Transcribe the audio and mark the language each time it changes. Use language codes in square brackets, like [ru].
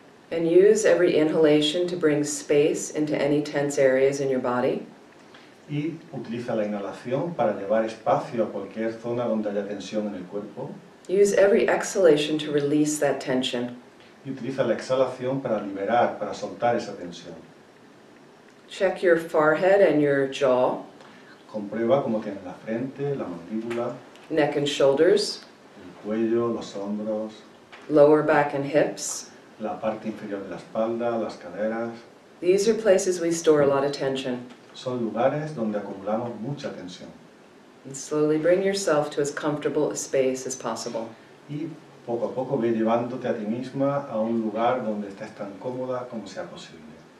[en] And use every inhalation to bring space into any tense areas in your body. [es] Y utiliza la inhalación para llevar espacio a cualquier zona donde haya tensión en el cuerpo. [en] Use every exhalation to release that tension. [es] Y utiliza la exhalación para liberar, para soltar esa tensión. [en] Check your forehead and your jaw, [es] Comprueba cómo tienes la frente, la mandíbula, [en] neck and shoulders, [es] el cuello, los hombros, [en] lower back and hips. [es] la parte inferior de la espalda, las caderas. [en] These are places we store a lot of tension. [es] Son lugares donde acumulamos mucha tensión. [en] And slowly bring yourself to as comfortable a space as possible. [es] Y poco a poco ve llevándote a ti misma a un lugar donde estés tan cómoda como sea posible.